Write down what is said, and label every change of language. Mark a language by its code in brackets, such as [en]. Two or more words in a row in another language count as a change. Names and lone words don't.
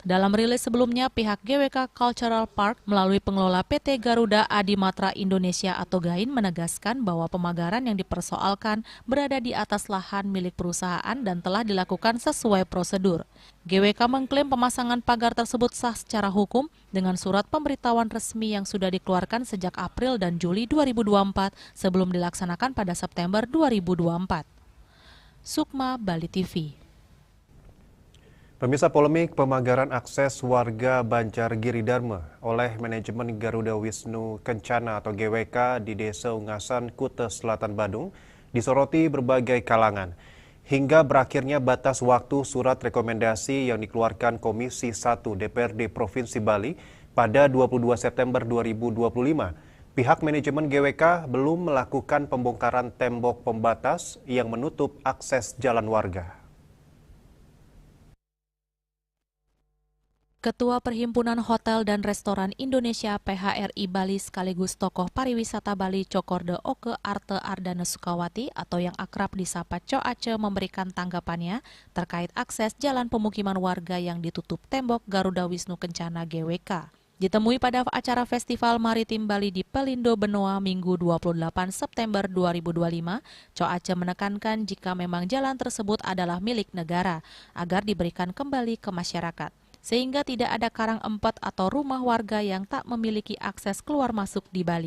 [id] Dalam rilis sebelumnya, pihak GWK Cultural Park melalui pengelola PT Garuda Adimatra Indonesia atau Gain menegaskan bahwa pemagaran yang dipersoalkan berada di atas lahan milik perusahaan dan telah dilakukan sesuai prosedur. GWK mengklaim pemasangan pagar tersebut sah secara hukum dengan surat pemberitahuan resmi yang sudah dikeluarkan sejak April dan Juli 2024 sebelum dilaksanakan pada September 2024. Sukma, Bali TV. Pemirsa, polemik pemagaran akses warga Banjar Giri Dharma oleh manajemen Garuda Wisnu Kencana atau GWK di Desa Ungasan, Kuta Selatan, Badung disoroti berbagai kalangan. Hingga berakhirnya batas waktu surat rekomendasi yang dikeluarkan Komisi 1 DPRD Provinsi Bali pada 22 September 2025. Pihak manajemen GWK belum melakukan pembongkaran tembok pembatas yang menutup akses jalan warga. Ketua Perhimpunan Hotel dan Restoran Indonesia PHRI Bali sekaligus tokoh pariwisata Bali Cokorde Oke Arte Ardana Sukawati atau yang akrab disapa Co Aceh memberikan tanggapannya terkait akses jalan pemukiman warga yang ditutup tembok Garuda Wisnu Kencana GWK. Ditemui pada acara Festival Maritim Bali di Pelindo Benoa Minggu 28 September 2025, Co Aceh menekankan jika memang jalan tersebut adalah milik negara agar diberikan kembali ke masyarakat, sehingga tidak ada karang empet atau rumah warga yang tak memiliki akses keluar masuk di Bali.